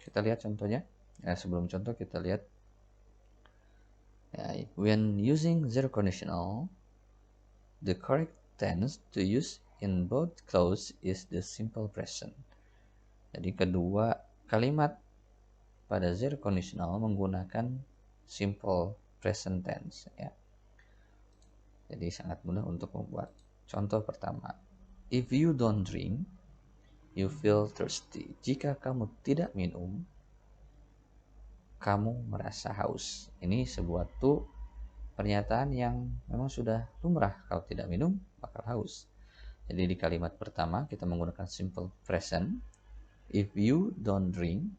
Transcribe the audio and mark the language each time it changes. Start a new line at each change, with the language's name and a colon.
Indonesian: Kita lihat contohnya ya. Sebelum contoh kita lihat ya,
English: when using zero conditional, the correct tense to use in both clause is the simple present.
Indonesian: Jadi kedua kalimat pada zero conditional menggunakan simple present tense ya. Jadi sangat mudah untuk membuat. Contoh pertama,
English: if you don't drink, you feel thirsty.
Indonesian: Jika kamu tidak minum, kamu merasa haus. Ini sebuah pernyataan yang memang sudah lumrah, kalau tidak minum bakal haus. Jadi di kalimat pertama kita menggunakan simple present,
English: if you don't drink.